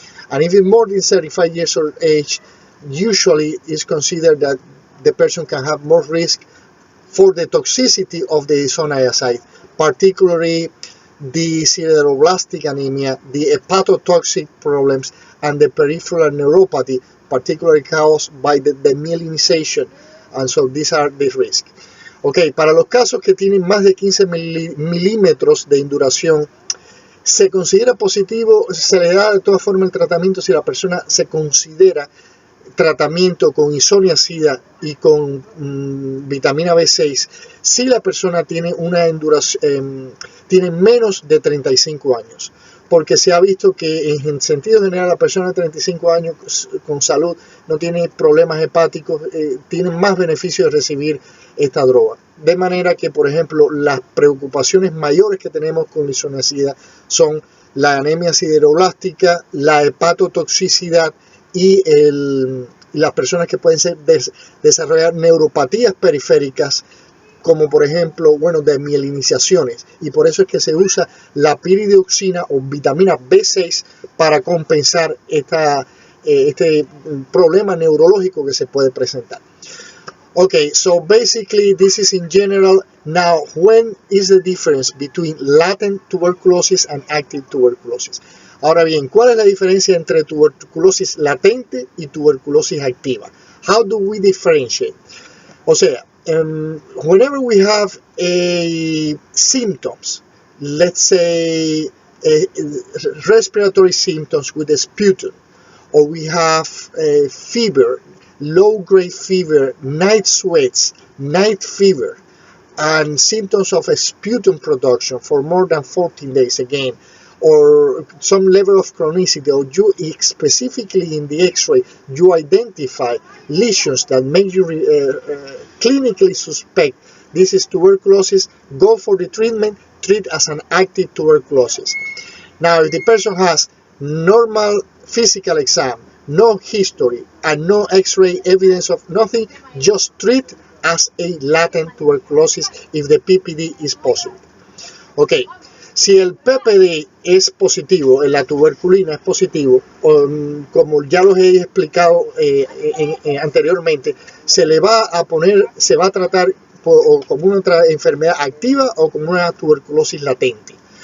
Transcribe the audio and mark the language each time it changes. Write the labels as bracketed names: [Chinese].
[English] And if it's more than 35 years of age, usually it's considered that the person can have more risk for the toxicity of the isoniazid, particularly the sideroblastic anemia, the hepatotoxic problems, and the peripheral neuropathy, particularly caused by the demyelinization. And so these are the risks. [Spanish] Ok, para los casos que tienen más de 15 milímetros de induración, se considera positivo, se le da de todas formas el tratamiento si la persona se considera tratamiento con isoniazida y con vitamina B6 si la persona tiene una tiene menos de 35 años, porque se ha visto que en sentido general la persona de 35 años con salud no tiene problemas hepáticos, tiene más beneficio de recibir esta droga. De manera que, por ejemplo, las preocupaciones mayores que tenemos con la isoniazida son la anemia sideroblástica, la hepatotoxicidad y las personas que pueden desarrollar neuropatías periféricas, como por ejemplo, desmielinizaciones. Y por eso es que se usa la piridoxina o vitamina B6 para compensar este problema neurológico que se puede presentar. [English] Okay, so basically this is in general. Now, when is the difference between latent tuberculosis and active tuberculosis? [Spanish] Ahora bien, ¿cuál es la diferencia entre tuberculosis latente y tuberculosis activa? [English] How do we differentiate? [Spanish] O sea, [English] whenever we have symptoms, let's say respiratory symptoms with a sputum, or we have fever, low-grade fever, night sweats, night fever, and symptoms of a sputum production for more than 14 days again, or some level of chronicity, or you specifically in the x-ray, you identify lesions that make you clinically suspect this is tuberculosis, go for the treatment, treat as an active tuberculosis. Now, if the person has normal physical exam, no history, and no x-ray evidence of nothing, just treat as a latent tuberculosis if the PPD is positive. [Spanish] Ok, si el PPD es positivo, la tuberculina es positivo, como ya los he explicado anteriormente, se va a tratar como una enfermedad activa o como una tuberculosis latente.